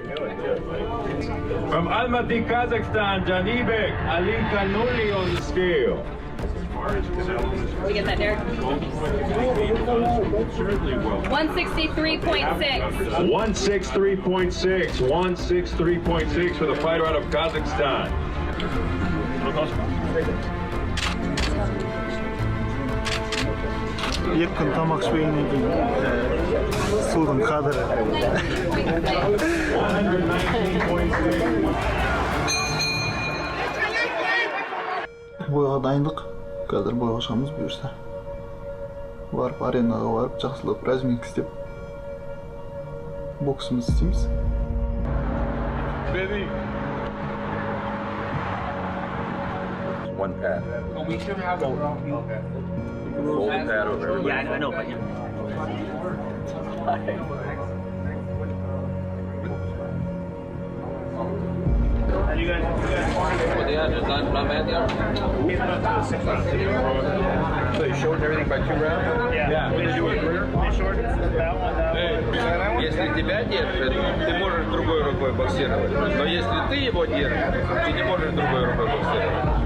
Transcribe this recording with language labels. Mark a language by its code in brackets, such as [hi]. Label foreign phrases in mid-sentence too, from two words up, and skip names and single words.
[en] From Almaty, Kazakhstan, Janibek Ali Kanuli on the scale. We get that, Derek? 163.6. 163.6. 163.6 for the fighter out of Kazakhstan. [kk] Екі күн тамақ ішпегеннен кейін судың қадірі. Бойға дайындық. Қазір бойға шығамыз бұйырса. Барып аренаға барып, жақсылап разминка істеп боксымызды істейміз. [en] One pad. But we should have a Fold the pad over everybody. Yeah, I know, but you guys So you shortened everything by 2 rounds? Yeah. They shortened that one down. [ru] Если тебя держит, ты можешь другой рукой боксировать. Но если ты его держишь, ты не можешь другой рукой боксировать.